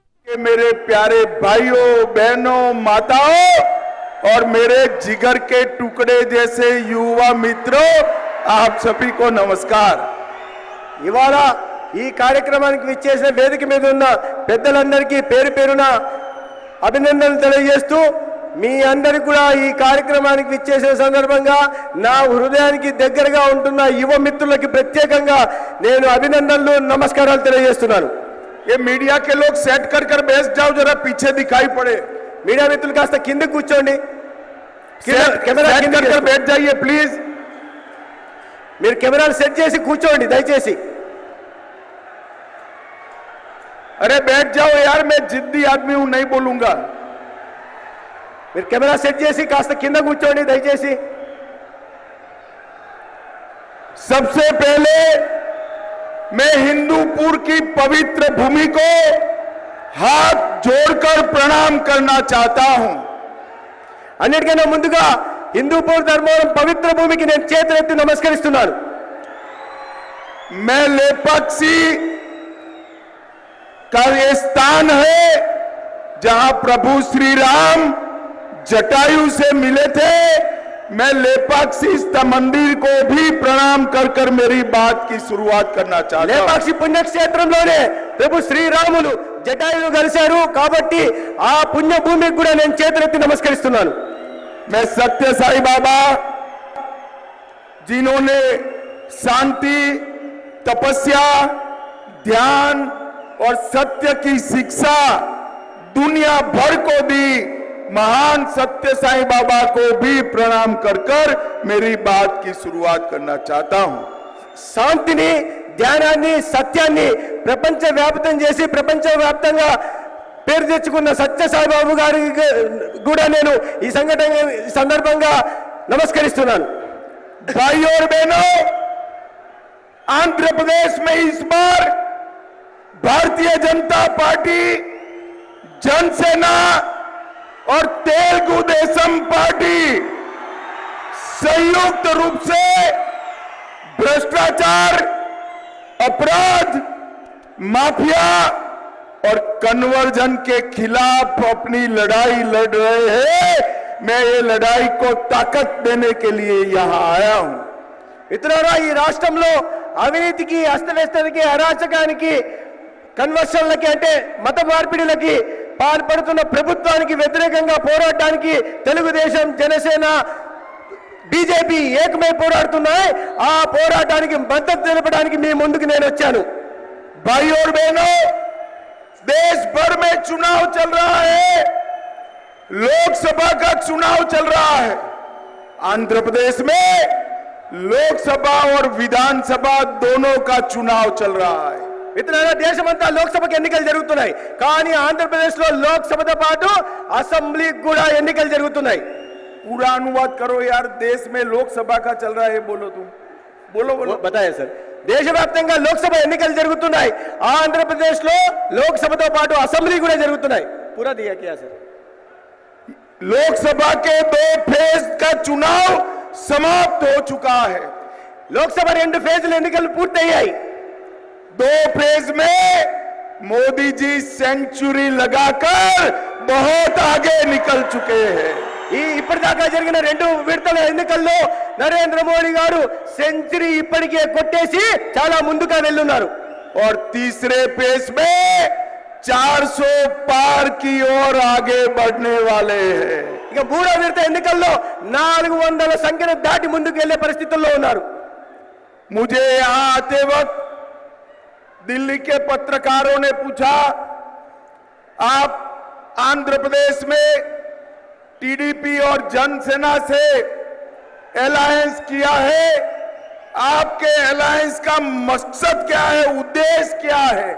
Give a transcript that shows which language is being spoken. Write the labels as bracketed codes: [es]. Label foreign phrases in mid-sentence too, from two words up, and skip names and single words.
[hi] मेरे प्यारे भाइयों बहनों माताओं और मेरे जिगर के टुकड़े जैसे युवा मित्रों, आप सभी को नमस्कार। [te] ఇవాళ ఈ కార్యక్రమానికి విచ్చేసిన వేదిక మీద ఉన్న పెద్దలందరికీ పేరు పేరున అభినందనలు తెలియజేస్తూ మీ అందరికీ కూడా ఈ కార్యక్రమానికి విచ్చేసిన సందర్భంగా నా హృదయానికి దగ్గరగా ఉంటున్న యువ మిత్రులకి ప్రత్యేకంగా నేను అభినందనలు నమస్కారాలు తెలియజేస్తున్నాను। [hi] ये मीडिया के लोग सेट कर कर बैठ जाओ, जरा पीछे दिखाई पड़े। [te] మీడియా మిత్రులు కాస్త కింద కూర్చోండి, [hi] కెమెరా कर कर बैठ जाइए प्लीज। [te] మీరు కెమెరాలు సెట్ చేసి కూర్చోండి దయచేసి। [hi] अरे बैठ जाओ यार, मैं जिद्दी आदमी हूं, नहीं बोलूंगा। [te] మీరు కెమెరా సెట్ చేసి కాస్త కింద కూర్చోండి దయచేసి। [hi] सबसे पहले मैं हिंदूपुर की पवित्र भूमि को हाथ जोड़कर प्रणाम करना चाहता हूं। [te] అన్నిటికన్నా ముందుగా హిందూపూర్ ధర్మవరం పవిత్ర భూమికి నేను చేతులెత్తి నమస్కరిస్తున్నాను। [hi] मैं लेपाक्षी का ये स्थान है जहां प्रभु श्री राम जटायु से मिले थे। मैं लेपाक्षी मंदिर को भी प्रणाम कर कर मेरी बात की शुरुआत करना चाहता हूं। [te] లేపాక్షి పుణ్యక్షేత్రంలోనే ప్రభు శ్రీరాములు జటాయులు కలిశారు కాబట్టి ఆ పుణ్య భూమికి కూడా నేను చేతులెత్తి నమస్కరిస్తున్నాను। [hi] मैं सत्य साई बाबा जिन्होंने शांति, तपस्या, ध्यान और सत्य की शिक्षा दुनिया भर को दी, महान सत्य साई बाबा को भी प्रणाम कर कर मेरी बात की शुरुआत करना चाहता हूं। [te] శాంతిని, ధ్యానాన్ని, సత్యాన్ని ప్రపంచ వ్యాప్తం చేసి ప్రపంచ వ్యాప్తంగా పేరు తెచ్చుకున్న సత్య సాయిబాబు గారికి కూడా నేను ఈ సందర్భంగా నమస్కరిస్తున్నాను। [hi] भाइयों और बहनों, आंध्र प्रदेश में इस बार भारतीय जनता पार्टी, जनसेना और तेलुगु देशम पार्टी संयुक्त रूप से भ्रष्टाचार, अपराध, माफिया और कन्वर्जन के खिलाफ अपनी लड़ाई लड़ रहे हैं। मैं ये लड़ाई को ताकत देने के लिए यहां आया हूं। [te] మిత్రులారా, ఈ రాష్ట్రంలో అవినీతికి, అస్తవ్యస్తానికి, అరాచకానికి, కన్వర్షన్లకి అంటే మత మార్పిడిలకి పాల్పడుతున్న ప్రభుత్వానికి వ్యతిరేకంగా పోరాడడానికి తెలుగుదేశం, జనసేన, బీజేపీ ఏకమై పోరాడుతున్నాయి। ఆ పోరాటానికి మద్దతు తెలపడానికి మీ ముందుకు నేను వచ్చాను। [hi] भाइयों और बहनों, देश भर में चुनाव चल रहा है, लोकसभा का चुनाव चल रहा है। आंध्र प्रदेश में लोकसभा और विधानसभा दोनों का चुनाव चल रहा है। [te] మిత్రులారా, దేశమంతా లోక్సభకు ఎన్నికలు జరుగుతున్నాయి, కానీ ఆంధ్రప్రదేశ్లో లోక్సభతో పాటు అసెంబ్లీకి కూడా ఎన్నికలు జరుగుతున్నాయి। [hi] पूरा अनुवाद करो यार, देश में लोकसभा का चल रहा है, बोलो तुम, बोलो बोलो। बताया सर, [te] దేశవ్యాప్తంగా లోక్సభ ఎన్నికలు జరుగుతున్నాయి, ఆంధ్రప్రదేశ్లో లోక్సభతో పాటు అసెంబ్లీ కూడా జరుగుతున్నాయి। [hi] पूरा दिया क्या सर? लोकसभा के 2 फेज का चुनाव समाप्त हो चुका है। [te] లోక్సభ 2 ఫేజ్ల ఎన్నికలు పూర్తయ్యాయి। [hi] 2 फेज में मोदी जी सेंचुरी लगाकर बहुत आगे निकल चुके हैं। [te] ఈ ఇప్పటిదాకా జరిగిన 2 విడతల ఎన్నికల్లో నరేంద్ర మోడీ గారు సెంచరీ ఇప్పటికే కొట్టేసి చాలా ముందుగా వెళ్ళున్నారు। [hi] और तीसरे फेज में 400 पार की ओर आगे बढ़ने वाले हैं। [te] ఇక 3వ విడత ఎన్నికల్లో 400 సంఖ్యను దాటి ముందుకు వెళ్లే పరిస్థితుల్లో ఉన్నారు। [hi] मुझे यहां आते वक्त दिल्ली के पत्रकारों ने पूछा, आप आंध्र प्रदेश में टीडीपी और जनसेना से अलायंस किया है, आपके अलायंस का मकसद क्या है, उद्देश्य क्या है?